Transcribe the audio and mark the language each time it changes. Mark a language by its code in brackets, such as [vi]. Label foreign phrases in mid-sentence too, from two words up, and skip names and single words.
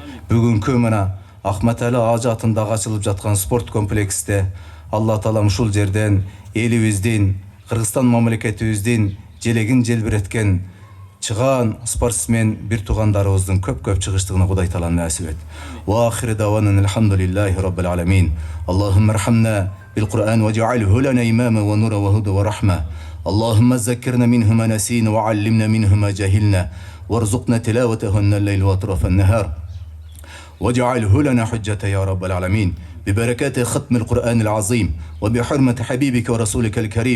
[ky] Бүгүнкү мына Ахмат Али Ажы атындагы ачылып жаткан спорт комплексте Алла Таалам ушул жерден элибиздин, Кыргызстан мамлекетибиздин желегин желбиреткен чыгаан спортсмен бир туугандарыбыздын көп чыгыштыгына Кудай Таала насип эт. [ar] وآخر دعوانا الحمد لله رب العالمين. اللهم ارحمنا بالقرآن واجعله لنا إماما ونورا وهدى ورحمة. اللهم ذكرنا منه ما نسينا وعلمنا منه ما جهلنا وارزقنا تلاوته الليل وأطراف النهار واجعله لنا حجة يا رب العالمين ببركات ختم القرآن العظيم وبحرمة حبيبك ورسولك الكريم.